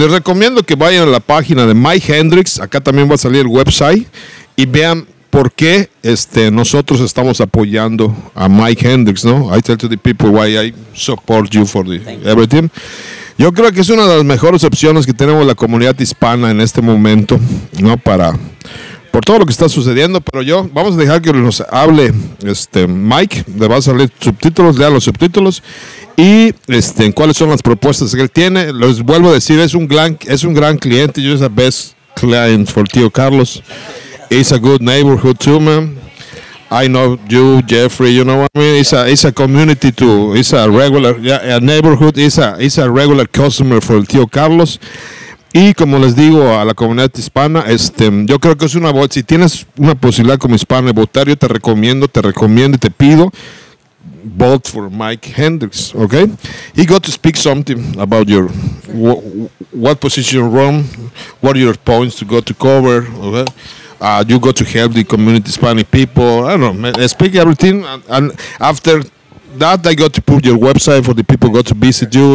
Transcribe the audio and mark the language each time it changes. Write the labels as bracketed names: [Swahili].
[Spanish] Les recomiendo que vayan a la página de Mike Hendricks. Acá también va a salir el website. Y vean por qué nosotros estamos apoyando a Mike Hendricks, ¿no? [English] I tell to the people why I support you for everything. [Spanish] Yo creo que es una de las mejores opciones que tenemos la comunidad hispana en este momento, ¿no? Por todo lo que está sucediendo, pero vamos a dejar que nos hable Mike, le va a salir subtítulos, lea los subtítulos y cuáles son las propuestas que él tiene. Les vuelvo a decir, es un gran cliente, yo es [English] a best client for [Spanish] Tío Carlos. [English] It's a good neighborhood too, man. I know you, Jeffrey. You know what I mean. It's a community too. It's a regular, a neighborhood. It's a regular customer for el Tío Carlos. [Spanish] Y como les digo a la comunidad hispana, yo creo que es una voz. Si tienes una posibilidad como hispano de votar, yo te recomiendo y te pido [English] vote for Mike Hendricks. Okay, he got to speak something about your what position you run, what are your points to go to cover. Okay. You go to help the community Hispanic people. I don't know, speak everything. And after that, I got to put your website for the people go to visit you.